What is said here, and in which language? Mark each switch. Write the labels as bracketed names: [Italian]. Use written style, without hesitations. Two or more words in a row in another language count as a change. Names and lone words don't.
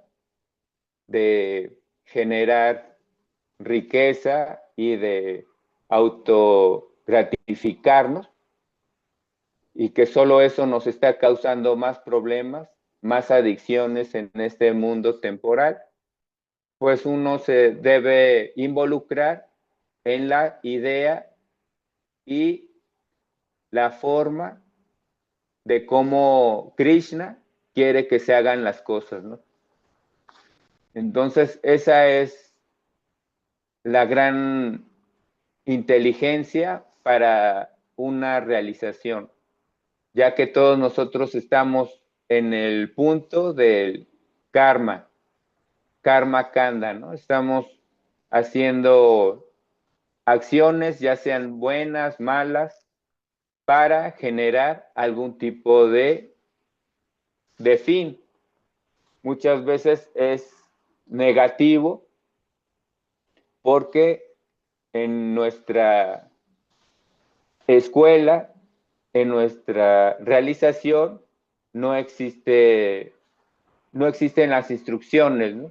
[Spanish] de generar riqueza y de autogratificarnos, y que solo eso nos está causando más problemas, más adicciones en este mundo temporal, pues uno se debe involucrar en la idea y la forma de cómo Krishna quiere que se hagan las cosas, ¿no? Entonces, esa es la gran inteligencia para una realización, ya que todos nosotros estamos en el punto del [Sanskrit] karma, karma kanda, [Spanish] ¿no? Estamos haciendo acciones, ya sean buenas, malas, para generar algún tipo de fin. Muchas veces es negativo porque en nuestra escuela, en nuestra realización, no existen las instrucciones, ¿no?